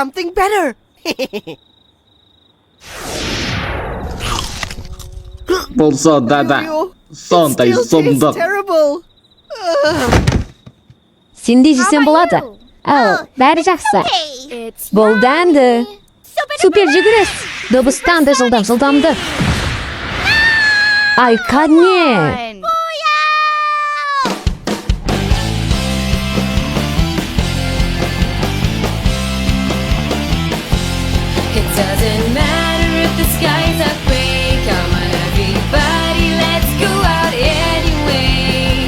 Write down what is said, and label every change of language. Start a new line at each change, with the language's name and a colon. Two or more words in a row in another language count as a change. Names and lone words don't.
Kazakh: Болса да, сондай сұмдық. Сенде жесем болады. Ал, бәрі жақсы. Бұл дәмді. Супер жүгіріс. Дыбыстан да жылдамды. Ай, қане.
English: It doesn't matter if the skies are gray. Come on, everybody, let's go out anyway.